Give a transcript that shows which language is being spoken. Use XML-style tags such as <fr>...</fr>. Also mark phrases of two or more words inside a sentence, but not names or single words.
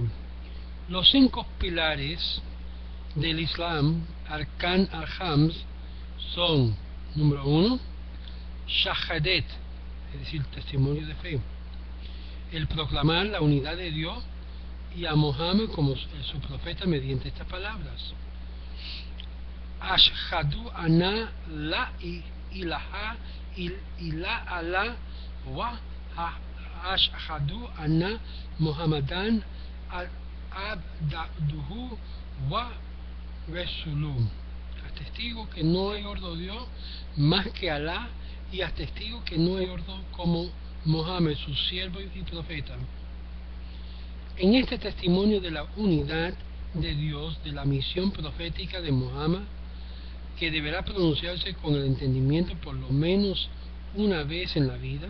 <es>Los 5 pilares del Islam,</es> <ar>أركان الخمس,</ar> <es>son: número 1, Shahadet, es decir, testimonio de fe, el proclamar la unidad de Dios y a Mohammed como su profeta mediante estas palabras:</es> <ar>أشهد أن لا إله إلا وأشهد أن محمدا عبده ورسوله.</ar> <es>Atestigo que no hay otro Dios más que Alá, y atestigo que no hay otro como Mohammed, su siervo y profeta. En este testimonio de la unidad de Dios, de la misión profética de Mohammed, que deberá pronunciarse con el entendimiento por lo menos una vez en la vida.</es>